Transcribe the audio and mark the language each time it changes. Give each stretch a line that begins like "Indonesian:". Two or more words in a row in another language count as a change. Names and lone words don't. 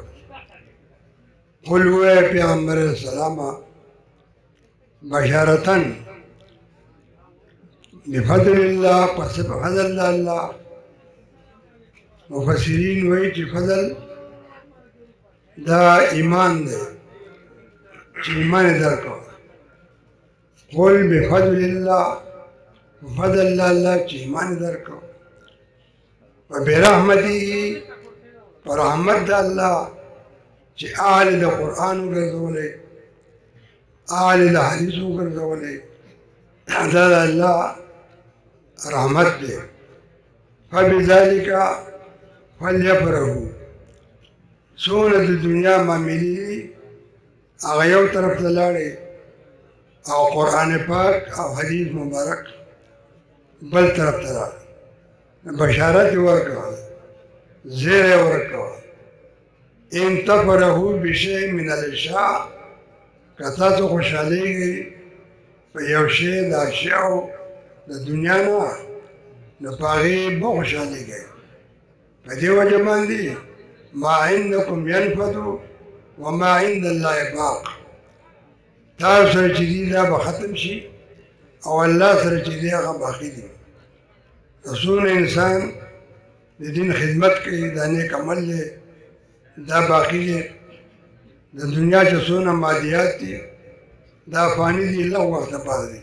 Pashto: قل ووایه پیغمبر
Arabic: علیه السلام بشارتن بفضل الله،
Pashto: پس په فضل د الله. مفسرین وایي چې فضل دا ایمان دی چې ایمان یې درکړه.
Arabic: قل بفضل الله،
Pashto: فضل د الله چې ایمان یې درکړه. وبرحمته، پر رحمت د الله چې اهل د قرآن وګرځولی، اهل د حدیث وګرځولی، دا د الله رحمت دی.
Arabic: فبذلک فلیفرحوا،
Pashto: څومره د دنیا معاملې دي هغه یو طرف ته لاړې او قرآن پاک او حدیث مبارک بل طرف ته راغی. بشارت یې ورکړه، زیر یې ورکړه.
Arabic: ان تفرحوا بشیء من الاشیاء،
Pashto: که تاسو خوشحالیږئ په یو شی د اشیاو د دنیا نه، نو په هغې مه خوشحالیږئ. په دې وجه باندې
Arabic: ما عندکم ینفد وما عند الله باق،
Pashto: تاسو سره چې دي دا به ختم شي او الله سره چې دی هغه باقي دي. څونه انسان د دین خدمت کوي، دا نیک عمل دی، دا باقي دی. د دنیا چې څونه مادیات دي دا فانی دي، لږ وخت لپاره دي.